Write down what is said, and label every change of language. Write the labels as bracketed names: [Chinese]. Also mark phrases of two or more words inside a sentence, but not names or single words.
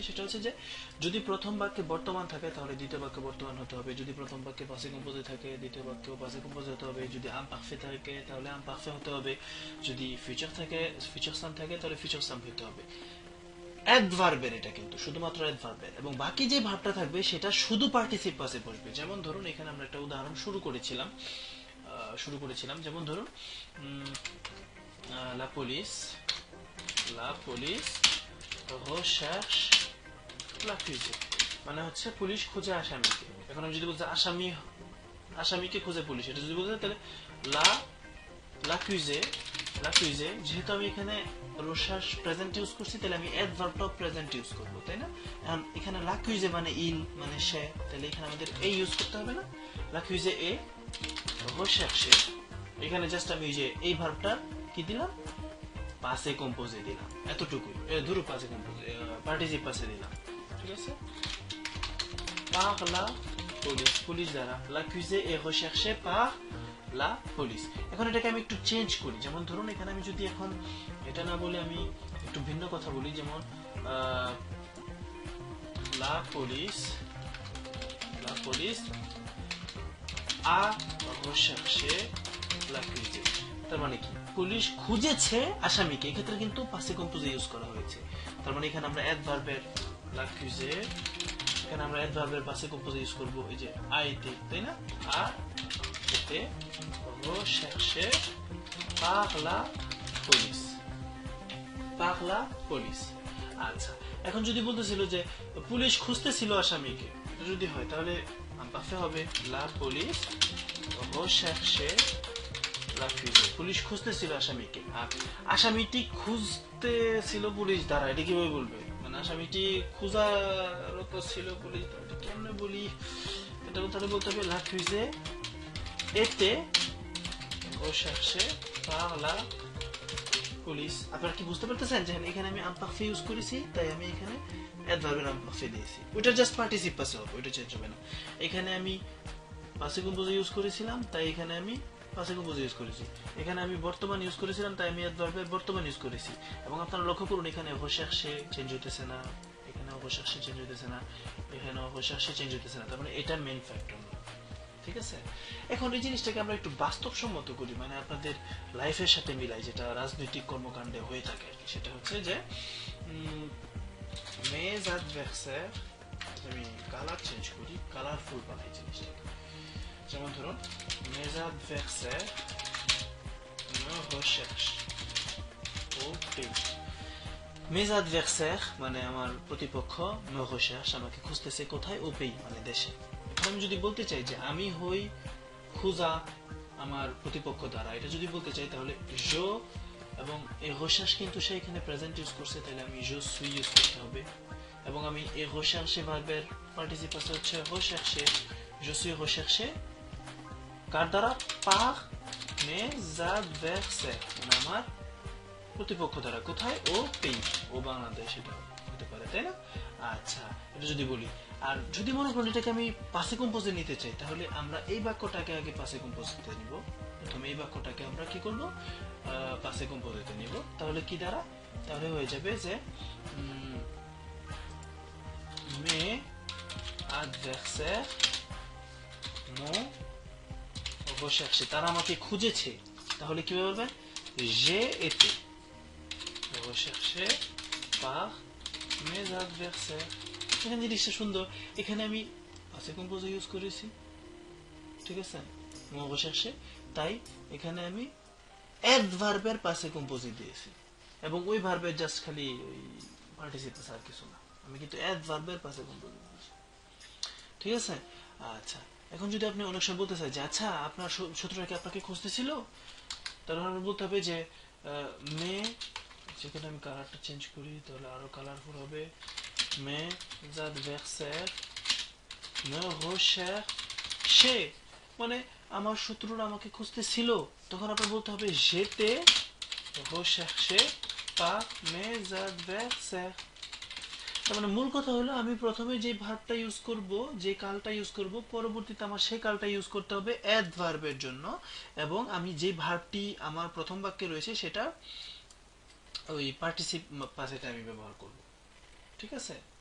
[Bangla] সেটা হচ্ছে যে যদি প্রথম বাক্যে বর্তমান থাকে তাহলে দ্বিতীয় বাক্যে বর্তমান হতে হবে, যদি প্রথম বাক্যে [French] passé composé [Bangla] থাকে দ্বিতীয় বাক্যেও [French] passé composé [Bangla] হতে হবে, যদি [French] imparfait [Bangla] থাকে তাহলে [French] imparfait [Bangla] হতে হবে, যদি ফিউচার থাকে [French] futur simple [Bangla] থাকে তাহলে [French] futur simple [Bangla] হতে হবে। অ্যাডভার্বের এটা কিন্তু শুধুমাত্র অ্যাডভার্বের, এবং বাকি যে ভার্বটা থাকবে সেটা শুধু [French] participe passé [Bangla] বসবে। যেমন ধরুন এখানে আমরা একটা উদাহরণ শুরু করেছিলাম, যেমন ধরুন [French] la police recherche l'accusé, [Bangla] মানে হচ্ছে পুলিশ খুঁজে আসামিকে। এখন আমি যদি বলতে আসামিকে খুঁজে পুলিশ, এটা যদি বলতে তাহলে l'accusé, যেহেতু আমি এখানে recherche [English] present use [Bangla] করছি তাহলে আমি অ্যাডভার্বটা [English] present use [Bangla] করব, তাই না? এখন এখানে l'accusé মানে ইল মানে সে, তাহলে এখানে আমাদের এই ইউজ করতে হবে না? [French] l'accusé est recherché, [Bangla] এখানে জাস্ট আমি যে এই ভার্বটা কি দিলাম, [French] passé composé [Bangla] দিলাম, এতটুকুই। ধরো [French] passé composé participe passé [Bangla] দিলাম, ঠিক আছে? [French] par la police, [Bangla] পুলিশ দ্বারা, [French] l'accusé est recherché par la police। [Bangla] এখন এটাকে আমি একটু চেঞ্জ করি, যেমন ধরুন এখানে আমি যদি এখন এটা না বলে আমি একটু ভিন্ন কথা বলি, যেমন [French] la police a recherché l'accusé, [Bangla] তার মানে কি পুলিশ খুঁজেছে আসামিকে, এক্ষেত্রে কিন্তু [French] passé composé [Bangla] ইউজ করা হয়েছে। তার মানে এখানে আমরা অ্যাডভার্বের l'accusé, এখানে আমরা অ্যাডভার্বের [French] passé composé [Bangla] ইউজ করব এই যে [French] a été, [Bangla] তাই না? [French] a été recherché par la police। [Bangla] আচ্ছা, এখন যদি বলতেছিল যে পুলিশ খুঁজতেছিল আসামিকে, এটা যদি হয় তাহলে পাফে হবে [French] la police recherché l'accusé, [Bangla] পুলিশ খুঁজতেছিল আসামিকে। আর আসামিটি খুঁজতেছিল পুলিশ দ্বারা, এটা কিভাবে বলবে? মানে আসামিটি খোঁজারত ছিল পুলিশ দ্বারা, এটা কেমনে বলি? এটা তাহলে বলতে হবে [French] l'accusé était recherché par la police। [Bangla] আপনারা কি বুঝতে পারতেছেন যে এখানে আমি imparfait ইউজ করেছি, তাই আমি এখানে অ্যাডভার্বের imparfait দিয়েছি। ওইটা জাস্ট [French] participe passé [Bangla] হবে, ওইটা চেঞ্জ হবে না। এখানে আমি [French] passé composé [Bangla] ইউজ করেছিলাম, তাই এখানে আমি [French] passé composé [Bangla] ইউজ করেছি। এখানে আমি বর্তমান ইউজ করেছিলাম, তাই আমি অ্যাডভার্বের বর্তমান ইউজ করেছি। এবং আপনারা লক্ষ্য করুন এখানে recherché চেঞ্জ হইতেছে না, এখানে recherché চেঞ্জ হইতেছে না, এখানে recherché চেঞ্জ হইতেছে না। তার মানে এটা [English] main factor, [Bangla] ঠিক আছে? এখন এই জিনিসটাকে আমরা একটু বাস্তবসম্মত করি, মানে আপনাদের লাইফের সাথে মিলাই, যেটা রাজনৈতিক কর্মকাণ্ডে হয়ে থাকে আর কি। সেটা হচ্ছে যে [French] mes adversaires, [Bangla] আমি [English] color change [Bangla] করি, কালারফুল বানাই জিনিসটাকে। যেমন ধরুন [French] mes adversaires me recherchent au pays, mes adversaires [Bangla] মানে আমার প্রতিপক্ষ, [French] me recherche [Bangla] আমাকে খুঁজতেছে কোথায়, [French] au pays [Bangla] মানে দেশে। আমি যদি বলতে চাই যে আমি হই খোঁজা আমার প্রতিপক্ষ দ্বারা, এটা যদি বলতে চাই তাহলে je, এবং এই recherche কিন্তু সে এখানে প্রেজেন্ট ইউজ করছে, তাহলে আমি [French] je suis [Bangla] ইউজ করতে হবে। এবং আমি এই recherche ভার্বের পার্টিসিপ আছে হচ্ছে [French] recherché, je suis recherché [Bangla] কার দ্বারা? [French] par mes adversaires, [Bangla] মানে আমার প্রতিপক্ষ দ্বারা। কোথায়? [French] au pays, [Bangla] ও বাংলাদেশ, এটা হতে পারে, তাই না? আচ্ছা, এটা যদি বলি। আর যদি মনে করুন এটাকে আমি [French] passé composé [Bangla] নিতে চাই, তাহলে আমরা এই বাক্যটাকে আগে [French] passé composé [Bangla] নিব। প্রথমে এই বাক্যটাকে আমরা কি করব? [French] passé composé [Bangla] নিব। তাহলে কি দ্বারা? তাহলে হয়ে যাবে যে [French] mes adversaires m'ont recherché, [Bangla] তারা আমাকে খুঁজেছে। তাহলে কি বলবেন? [French] j'ai été recherché par mes adversaires। [Bangla] এখানে জিনিসটা সুন্দর, এখানে আমি [French] passé composé [Bangla] ইউজ করেছি, ঠিক আছে, [French] m'ont recherché, [Bangla] তাই এখানে আমি অ্যাডভার্বের [French] passé composé [Bangla] দিয়েছি, এবং ওই ভার্বের জাস্ট খালি ওই পার্টিসিপ আছে আর কিছু না, আমি কিন্তু অ্যাডভার্বের পাশে কম্পোজিট বলছি, ঠিক আছে? আচ্ছা, এখন যদি আপনি অনেক সময় বলতে চাই যে আচ্ছা আপনার শত্রুরা কি আপনাকে খুঁজতেছিল, তাহলে আমরা বলতে হবে যে মে, যেখানে আমি কালারটা চেঞ্জ করি তাহলে আরো কালারফুল হবে, [French] mes adversaires me recherchaient, [Bangla] মানে আমার শত্রুরা আমাকে খুঁজতেছিল, তখন আপনার বলতে হবে [French] j'étais recherché par mes adversaires। [Bangla] তার মানে মূল কথা হলো আমি প্রথমে যে ভার্বটা ইউজ করব, যে কালটা ইউজ করব, পরবর্তীতে আমার সেই কালটা ইউজ করতে হবে অ্যাডভার্বের জন্য, এবং আমি যে ভার্বটি আমার প্রথম বাক্যে রয়েছে সেটা ওই পার্টিসিপ পাসেটা আমি ব্যবহার করব, ঠিক আছে?